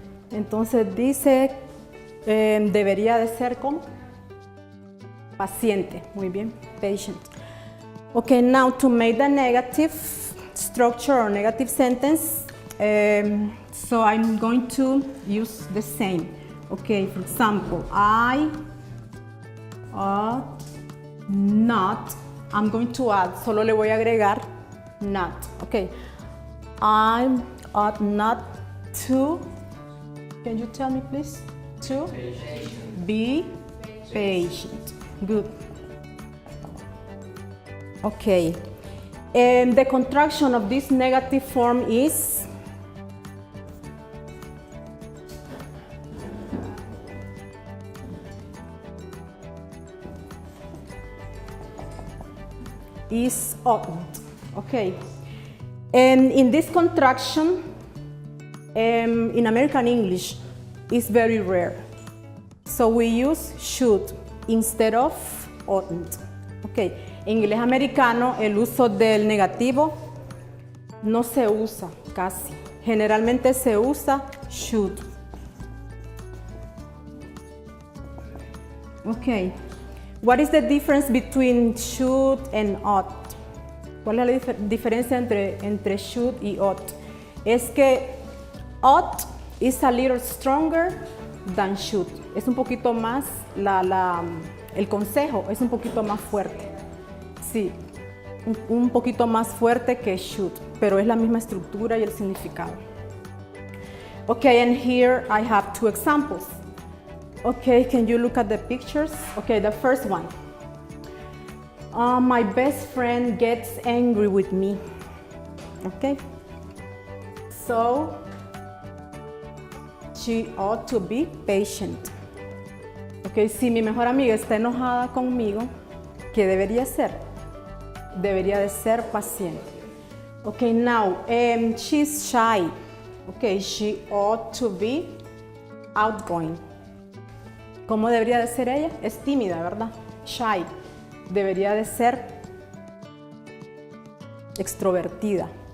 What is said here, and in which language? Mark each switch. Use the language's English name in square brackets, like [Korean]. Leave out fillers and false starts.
[Spanish] Entonces dice, debería de ser con paciente. Muy bien, patient. [English] Okay, now to make the negative structure or negative sentence, so I'm going to use the same. Okay, for example, I ought not, I'm going to add, [Spanish] solo le voy a agregar [English] not. Okay, I ought not to, can you tell me please? To be patient. Good. Okay. And the contraction of this negative form is oughtn't. Okay. And in this contraction, in American English, is very rare. So we use should instead of oughtn't. Okay. [Spanish] En inglés americano, el uso del negativo no se usa casi. Generalmente se usa should. [English] Okay. What is the difference between should and ought? [Spanish] ¿Cuál es la diferencia entre should y ought? Es que [English] ought is a little stronger than should. [Spanish] Es un poquito más, el consejo es un poquito más fuerte. Sí, un poquito más fuerte que should, pero es la misma estructura y el significado. [English] Okay, and here I have two examples. Okay, can you look at the pictures? Okay, the first one. My best friend gets angry with me. Okay, so she ought to be patient. [Spanish] Okay, si mi mejor amiga está enojada conmigo, ¿qué debería ser? Debería de ser paciente. [English] Okay, now, she's shy. Okay, she ought to be outgoing. [Spanish] ¿Cómo debería de ser ella? Es tímida, ¿verdad? Shy. Debería de ser extrovertida.